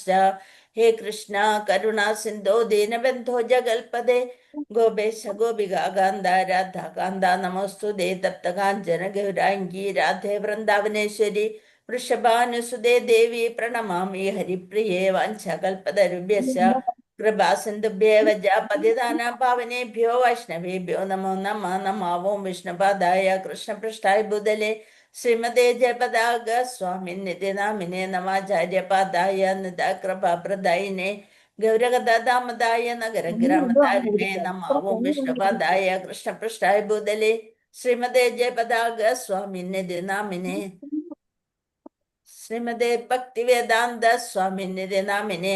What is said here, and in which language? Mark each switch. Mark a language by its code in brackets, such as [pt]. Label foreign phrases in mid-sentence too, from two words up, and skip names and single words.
[sa] ഹേ കൃഷ്ണ കരുണാ സിന്ധോ ദീനബന്ധോ ജഗൽപദേ ഗോപേശ ഗോപികാന്ത രാധാകാന്ത നമോസ്തുതേ. തപ്തകാഞ്ചന ഗൗരാംഗീ രാധേ വൃന്ദാവനേശ്വരി വൃഷഭാനുസുതേ ദേവി പ്രണമാമി ഹരിപ്രിയേ. വാഞ്ചകൽപതരുഭ്യശ്ച കൃപാ സിന്ധുഭ്യേവ പതിതാനാം പാവനേഭ്യോ വൈഷ്ണവേഭ്യോ നമോ നമഃ. നമാവോം വിഷ്ണുപാദായ കൃഷ്ണപൃഷ്ഠായ ഭൂതലേ ശ്രീമതേ ജയപതാക സ്വാമിനിധി നാമിനെ നമാചാര്യപാദായ നിതാകൃപാപ്രദായിനെ ഗൗരഗദാമതായ നഗരഗ്രാമതാരിണേ നമാവോം വിഷ്ണുപാദായ കൃഷ്ണപൃഷ്ഠായ ഭൂതലേ ശ്രീമതേ ജയപതാക സ്വാമിനിധി നാമിനെ ശ്രീമതേ ഭക്തിവേദാന്ത സ്വാമിനിധി നാമിനെ.